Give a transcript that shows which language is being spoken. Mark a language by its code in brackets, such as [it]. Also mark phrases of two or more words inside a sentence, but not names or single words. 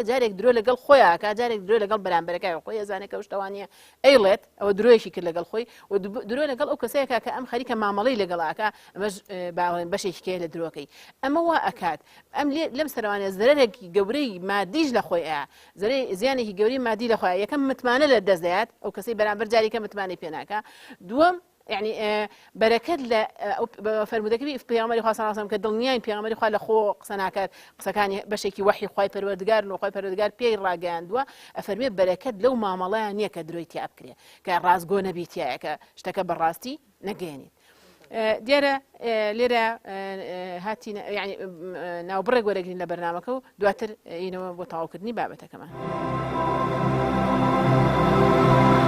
[ckb] جارێک درۆ لەگەڵ خۆیان ئاکا جارێک درۆ لەگەڵ بەرامبەرەکەی خۆی ئەزانێت کە ئەو شتەوانیە ئەیڵێت ئەوە درۆیەکی کرد لەگەڵ خۆی و درۆ لەگەڵ ئەو کەسەیەکە کە ئەم خەریکە مامەڵەی لەگەڵاکە ئەمەش باڵێن بەشێکی لە درۆکەی ئەمە وا ئەکات ئەم لەم سەروانە زەرێکی گەورەی مادیش لە خۆی ئەیە زیانێکی گەوری مادی لە خۆی یەکەم متمانە لە دەستدەیات ئەو کەسەی بەرامبەر جارێکە متمانەی پێ ناکە دووەم يعني بركات ل فرمودەکەی پێغەمبەری خوا [ar] صلی الله علیه و سلم [ckb] کە دڵنیاین پێغەمبەری خوا لە خۆ قسە ناکات قسەکانی بەشێکی وحی خوای پەروەردگار و خوای پەروەردگار پێی ڕاگەیاندووە ئەفەرمێ بەرەکەت لەو مامەڵەیە نییە کە درۆی تیا بکرێ کە ڕازگۆ نەبیتیایە کە شتەکە بەڕاستی نەگەێنیت دیارە لێرە هاتی یعنی ناوبڕێک وەرەگرین لە بەرنامەکە و دواتر اینەوە بۆ تەواوکردنی بابەتەکەمان